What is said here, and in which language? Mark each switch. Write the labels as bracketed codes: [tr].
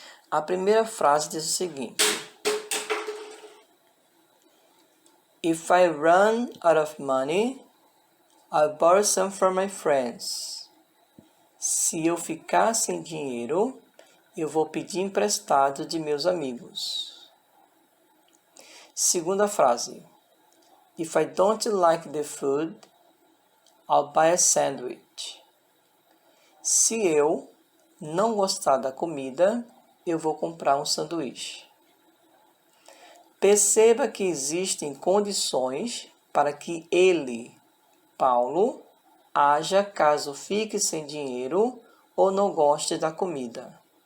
[pt] A primeira frase diz o seguinte: [en] If I run out of money, I'll borrow some from my friends. [pt] Se eu ficar sem dinheiro, eu vou pedir emprestado de meus amigos. Segunda frase. [en] If I don't like the food, I'll buy a sandwich. [pt] Se eu não gostar da comida, eu vou comprar um sanduíche. Perceba que existem condições para que ele, Paulo, haja caso fique sem dinheiro ou não goste da comida.